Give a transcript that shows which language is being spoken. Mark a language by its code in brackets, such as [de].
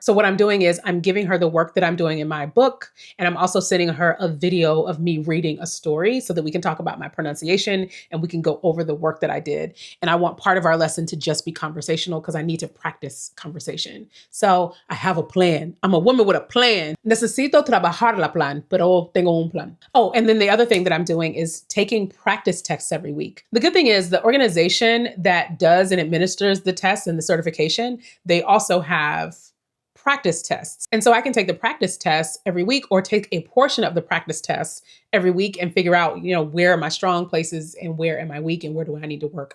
[en] So what I'm doing is I'm giving her the work that I'm doing in my book, and I'm also sending her a video of me reading a story so that we can talk about my pronunciation and we can go over the work that I did. And I want part of our lesson to just be conversational because I need to practice conversation. So I have a plan. I'm a woman with a plan. [es] Necesito trabajar la plan, pero tengo un plan. [en] Oh, and then the other thing that I'm doing is taking practice tests every week. The good thing is the organization that does and administers the tests and the certification, they also have practice tests. And so I can take the practice tests every week or take a portion of the practice tests every week and figure out, where are my strong places and where am I weak and where do I need to work.